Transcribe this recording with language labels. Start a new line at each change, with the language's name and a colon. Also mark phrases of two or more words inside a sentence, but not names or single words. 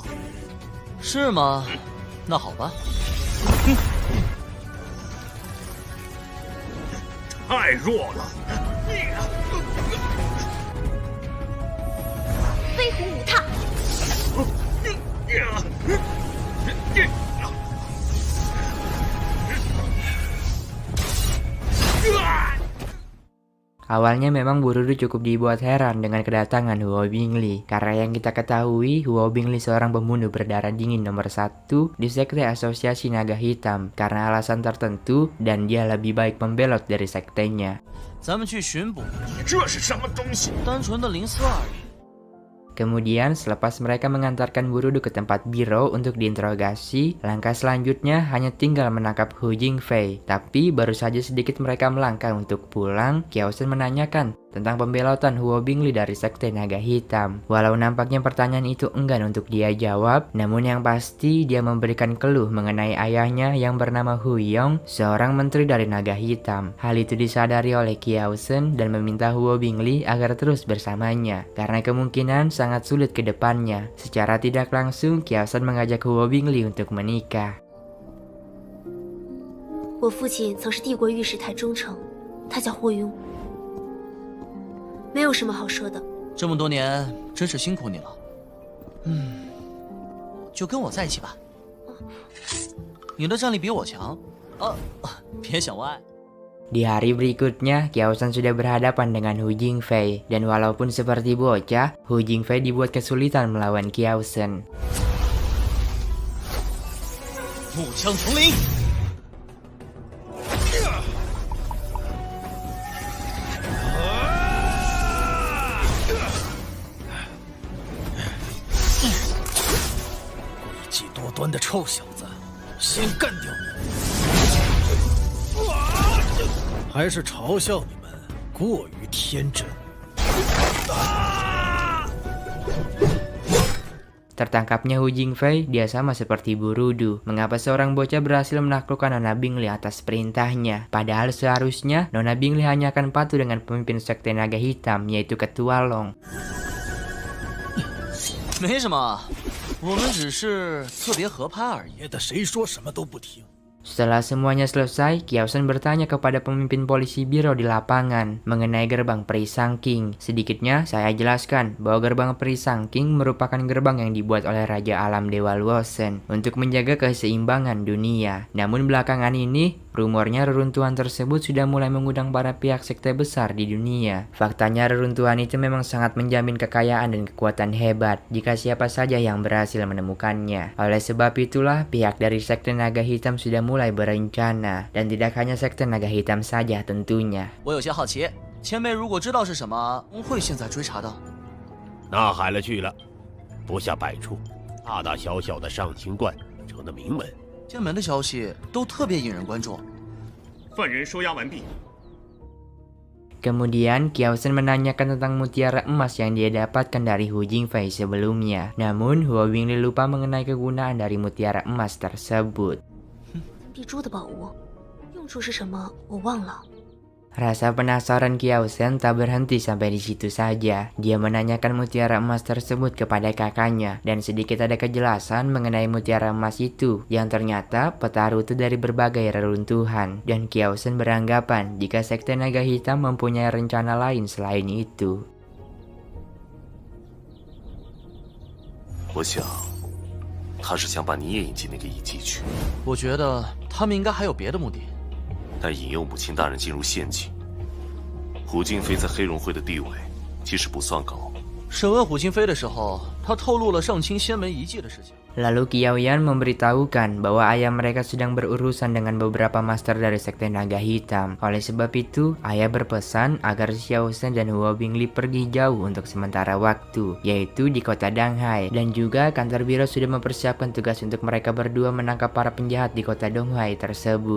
Chinese: 是吗？那好吧。太弱了！飞虎舞踏。
Indonesian: Awalnya memang Burudu cukup dibuat heran dengan kedatangan Huo Bingli. Karena yang kita ketahui, Huo Bingli seorang pembunuh berdarah dingin nomor 1 di sekte asosiasi naga hitam. Karena alasan tertentu, dan dia lebih baik membelot dari sektenya.
Chinese: 咱们去巡捕。这是什么东西？单纯的零四而已。
Indonesian: Kemudian selepas mereka mengantarkan Burudu ke tempat biro untuk diinterogasi, langkah selanjutnya hanya tinggal menangkap Hu Jingfei. Tapi baru saja sedikit mereka melangkah untuk pulang, Kiaosan menanyakan tentang pembelotan Huo Bingli dari sekte naga hitam. Walau nampaknya pertanyaan itu enggan untuk dia jawab, namun yang pasti dia memberikan keluh mengenai ayahnya yang bernama Hu Yong, seorang menteri dari naga hitam. Hal itu disadari oleh Kiaosan dan meminta Huo Bingli agar terus bersamanya, karena kemungkinan sangat sulit ke depannya. Secara tidak langsung, Kiaosan mengajak Huo Bingli untuk menikah.
Chinese: 我父亲曾是帝国御史台忠诚，他叫霍庸。没有什么好说的。这么多年，真是辛苦你了。就跟我在一起吧。你的战力比我强。别想歪。
Indonesian: Di hari berikutnya, Kiaosan sudah berhadapan dengan Hu Jingfei. Dan walaupun seperti bocah, Hu Jingfei dibuat kesulitan melawan Kiaosan.
Chinese: 木枪丛林。多端的臭小子，先干掉你！还是嘲笑你们过于天真。
Indonesian: Tertangkapnya Hu Jingfei, dia sama seperti Burudu. Mengapa seorang bocah berhasil menaklukkan Nona Bingli atas perintahnya? Padahal seharusnya Nona Bingli hanya akan patuh dengan pemimpin sekte naga hitam, yaitu Ketua Long.
Chinese: 没什么，我们只是特别合拍而已。别的谁说什么都不听，
Indonesian: Setelah semuanya selesai, Kiaosen bertanya kepada pemimpin polisi biro di lapangan mengenai gerbang Perisang King. Sedikitnya saya jelaskan bahwa gerbang Perisang King merupakan gerbang yang dibuat oleh Raja Alam Dewa Luosen untuk menjaga keseimbangan dunia. Namun belakangan ini, rumornya reruntuhan tersebut sudah mulai mengundang para pihak sekte besar di dunia. Faktanya reruntuhan itu memang sangat menjamin kekayaan dan kekuatan hebat jika siapa saja yang berhasil menemukannya. Oleh sebab itulah, pihak dari sekte naga hitam sudah mulai berencana, dan tidak hanya sekte naga hitam saja tentunya.
Chinese: 我有些好奇，前辈如果知道是什么，会现在追查的。那海了去了，不下百处，大大小小的上清观成了名门。剑门的消息都特别引人关注。犯人收押完毕。
Indonesian: Kemudian, Kiaosen menanyakan tentang mutiara emas yang dia dapatkan dari Hu Jingfei sebelumnya. Namun, Huo Bingli lupa mengenai kegunaan dari mutiara emas tersebut.
Chinese: 碧珠的宝物，用处是什么？我忘了。
Indonesian: Rasa penasaran Kiaosen tak berhenti sampai di situ saja. Dia menanyakan mutiara emas tersebut kepada kakaknya, dan sedikit ada kejelasan mengenai mutiara emas itu, yang ternyata peta rute dari berbagai reruntuhan. Dan Kiaosen beranggapan jika sekte naga hitam mempunyai rencana lain selain itu.
Chinese: 我想，他是想把你也引进那个遗迹去，我觉得他们应该还有别的目的。但引诱母亲大人进入陷阱。胡金飞在黑龙会的地位其实不算高。审问虎金飞的时候，他透露了上清仙门遗迹的事情。
Indonesian: Lalu Kiaoyan memberitahukan bahwa ayah mereka sedang berurusan dengan beberapa master dari sekte naga hitam. Oleh sebab itu, ayah berpesan agar Xiaosen dan Huo Bingli pergi jauh untuk sementara waktu, yaitu di kota Donghai. Dan juga kantor biro sudah mempersiapkan tugas untuk mereka berdua menangkap para penjahat di kota Donghai tersebut.